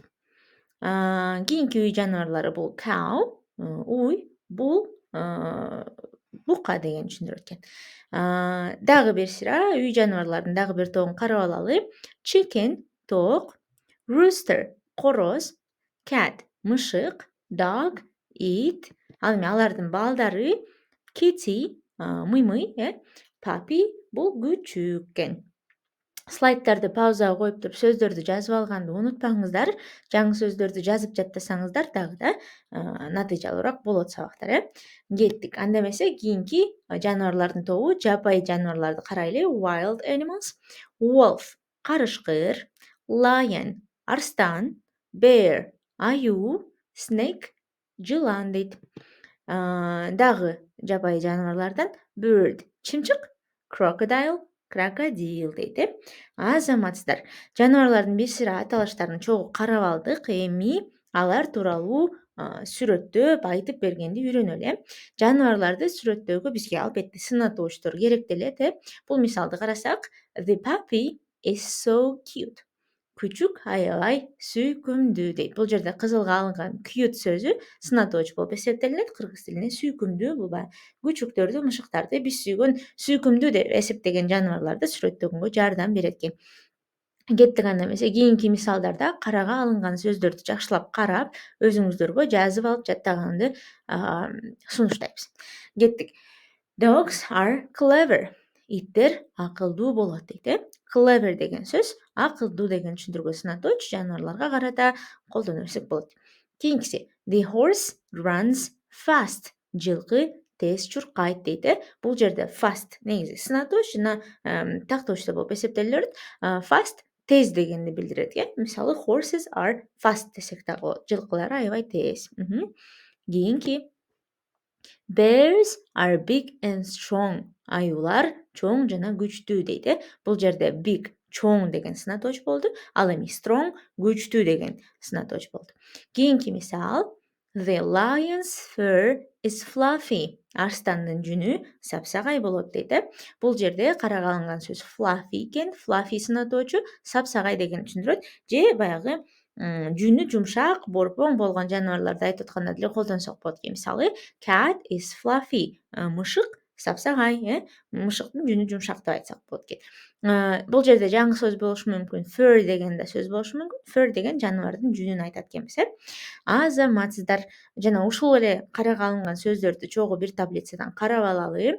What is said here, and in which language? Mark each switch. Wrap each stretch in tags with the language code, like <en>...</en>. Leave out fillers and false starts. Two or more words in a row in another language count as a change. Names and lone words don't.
<ky>Кийинки үй жаныбарлары бул cow, уй, bull, бука дегенди түшүндүрөт экен. Дагы бир сыра үй жаныбарларынын дагы бир тобун карап алалы. Chicken, тоок, rooster, короз, cat, мышык, dog, it. Ал эми алардын балдары kitty, мыймый, puppy, бул күчүк экен. Слайддарды паузага коюп туруп сөздөрдү жазып алганды унутпаңыздар. Жаңы сөздөрдү жазып жаттасаңыздар дагы да натыйжалуураак болот сабактар. Кеттик. Анда эмесе кийинки жаныбарлардын тобу жапайы жаныбарларды карайлы.</ky> <en>Wild animals.</en> <ky>Wolf, карышкыр, lion, арстан, bear, аюу, snake, жылан дейт. Дагы жапайы жаныбарлардан bird, чымчык, crocodile, крокодил дейт. Азаматсыздар, жаныбарлардын бир сыйра аталыштарын чогуу карап алдык. Эми алар тууралуу сүрөттөп айтып бергенди үйрөнөлү. Жаныбарларды сүрөттөөгө бизге албетте сынатуучтар керектелет. Бул мисалды карасак,</ky> <en>the puppy is so cute.</en> <ky>Күчүк аябай сүйкүмдүү дейт. Бул жерде кызылга алынган cute сөзү сынатууч болуп эсептелинет. Кыргыз тилинде сүйкүмдүү бул баягы күчүктөрдү, мышыктарды биз сүйгөн сүйкүмдүү деп эсептеген жаныбарларды сүрөттөгөнгө жардам берет экен. Кеттик анда эмесе кийинки мисалдарда карага алынган сөздөрдү жакшылап карап, өзүңүздөргө жазып алып жаттаганды сунуштайбыз. Кеттик.</ky> <en>Dogs are clever.</en> <ky>Иттер акылдуу болот дейт. Clever деген сөз акылдуу деген түшүндүргө сынатууч жаныбарларга карата колдоно берсек болот. Кийинкиси</ky> <en>the horse runs fast.</en> <ky>Жылкы тез чуркайт дейт. Бул жерде fast негизи сынатууч жана тактоочу да болуп эсептелет. Fast тез дегенди билдирет. Мисалы</ky> <en>horses are fast</en> <ky>десек да болот. Жылкылар аябай тез. Кийинки</ky> <en>bears are big and strong.</en> <ky>Аюулар чоң жана күчтүү дейт. Бул жерде big чоң деген сынатууч болду. Ал эми strong күчтүү деген сынатууч болду. Кийинки мисал</ky> <en>the lion's fur is fluffy.</en> <ky>Арстандын жүнү сапсагай болот дейт. Бул жерде карага алынган сөз fluffy экен. Fluffy сынатуучу сапсагай деген түшүндүрөт. Же баягы жүнү жумшак, борпоң болгон жаныбарларды айтып атканда деле колдонсок болот экен. Мисалы</ky> <en>cat is fluffy.</en> <ky>Мышык сапсагай, мышыктын жүнү жумшак деп айтсак болот экен. Бул жерде жаңы сөз болушу мүмкүн. Fur деген да сөз болушу мүмкүн. Fur деген жаныбардын жүнүн айтат экенбиз, Азаматсыздар. Жана ушул эле карага алынган сөздөрдү чогуу бир таблицадан карап алалы.</ky>